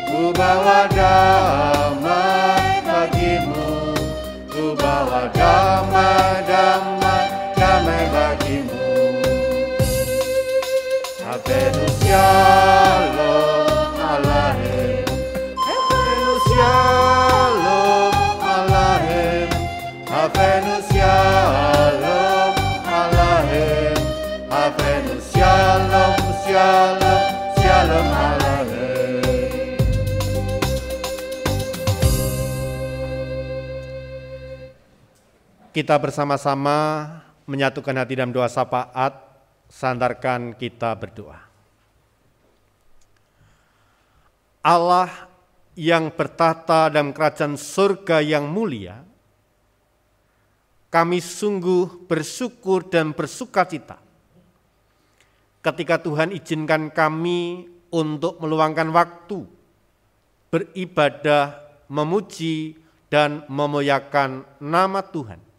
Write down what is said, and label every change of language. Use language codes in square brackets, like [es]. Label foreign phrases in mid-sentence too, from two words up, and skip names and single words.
[id] ku bawa damai bagimu, ku bawa damai, damai, damai bagimu. [he] הבאנו שלום עליכם, הבאנו שלום עליכם, הבאנו שלום עליכם, הבאנו שלום, שלום, שלום עליכם. [id] Kita bersama-sama menyatukan hati dalam doa syafaat. Sandarkan kita berdoa. Allah yang bertahta dalam kerajaan surga yang mulia, kami sungguh bersyukur dan bersukacita ketika Tuhan izinkan kami untuk meluangkan waktu beribadah, memuji dan memuliakan nama Tuhan.